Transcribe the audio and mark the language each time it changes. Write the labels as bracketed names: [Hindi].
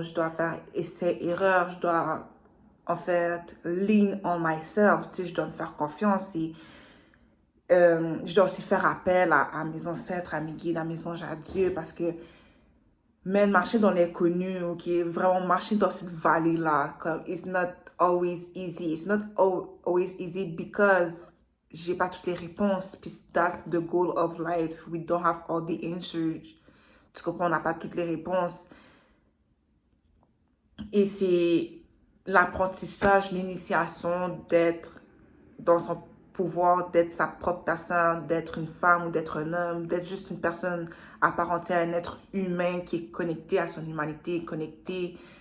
[French] Je dois faire essai-erreur, je dois en fait [English] lean on myself, [French] tu sais, je dois me faire confiance et je dois aussi faire appel à mes ancêtres, à mes guides, à mes anges, à Dieu, parce que même marcher dans l'inconnu, ok, vraiment marcher dans cette vallée-là, comme [English] it's not always easy. It's not always easy because [French] j'ai pas toutes les réponses. [English] Puis that's the goal of life. We don't have all the answers. [French] Tu comprends, on n'a pas toutes les réponses. Et c'est l'apprentissage, l'initiation d'être dans son pouvoir, d'être sa propre personne, d'être une femme ou d'être un homme, d'être juste une personne à part entière, un être humain qui est connecté à son humanité, connecté